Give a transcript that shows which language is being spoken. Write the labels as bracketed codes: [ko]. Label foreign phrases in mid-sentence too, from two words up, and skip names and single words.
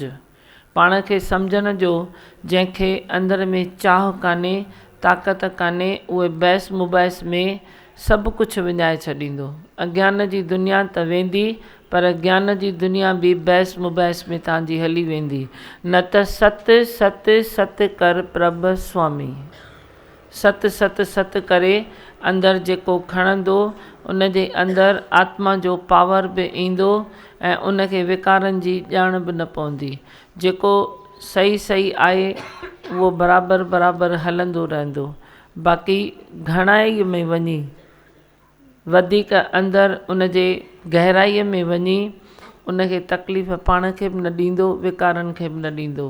[sd] पाण खे सम्झण जो जंहिंखे अंदरि में चाह कान्हे, ताक़त कान्हे, उहे बहस मुबहस में सभु कुझु विञाए छॾींदो। अज्ञान जी दुनिया त वेंदी, पर ज्ञान जी दुनिया बि बहस मुबहस में तव्हांजी हली वेंदी। न त सत सत सत कर प्रभ स्वामी। सत सत सत करे अंदरि जेको खणंदो, उन जे अंदरि आत्मा जो पावर बि ईंदो ऐं उनखे विकारनि जी ॼाण बि न पवंदी। जेको सही सही आहे उहो बराबरि बराबरि हलंदो रहंदो। बाक़ी घणाईअ में वञी, वधीक अंदरि उन जे गहराईअ में वञी उनखे तकलीफ़ पाण खे बि न ॾींदो, विकारनि खे बि न ॾींदो।